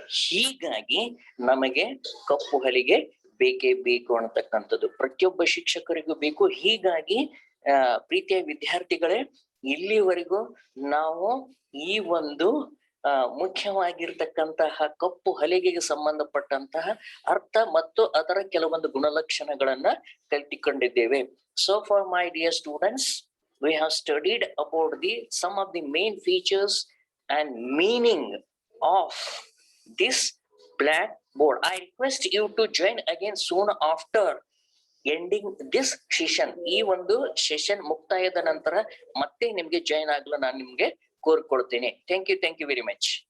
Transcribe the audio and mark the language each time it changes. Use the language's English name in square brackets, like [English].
[Kannada] ಹೀಗಾಗಿ ನಮಗೆ ಕಪ್ಪು ಹಲಿಗೆ ಬೇಕೇ ಬೇಕು ಅನ್ನತಕ್ಕಂಥದ್ದು ಪ್ರತಿಯೊಬ್ಬ ಶಿಕ್ಷಕರಿಗೂ ಬೇಕು. ಹೀಗಾಗಿ ಪ್ರೀತಿಯ ವಿದ್ಯಾರ್ಥಿಗಳೇ, ಇಲ್ಲಿವರೆಗೂ ನಾವು ಈ ಒಂದು ಮುಖ್ಯವಾಗಿರ್ತಕ್ಕಂತಹ ಕಪ್ಪು ಹಲಿಗೆಗೆ ಸಂಬಂಧಪಟ್ಟಂತಹ ಅರ್ಥ ಮತ್ತು ಅದರ ಕೆಲವೊಂದು ಗುಣಲಕ್ಷಣಗಳನ್ನ ಕಲಿತುಕೊಂಡಿದ್ದೇವೆ. [English] So for my dear students, we have studied about some of the main features and meaning of this blackboard. I request you to join again soon after ending this session. [Kannada] ಈ ಒಂದು ಸೆಷನ್ ಮುಕ್ತಾಯದ ನಂತರ ಮತ್ತೆ ನಿಮ್ಗೆ join ಆಗಲು ನಾನು ನಿಮ್ಗೆ ಕೋರ್ಕೊಳ್ತೇನೆ. [English] Thank you very much.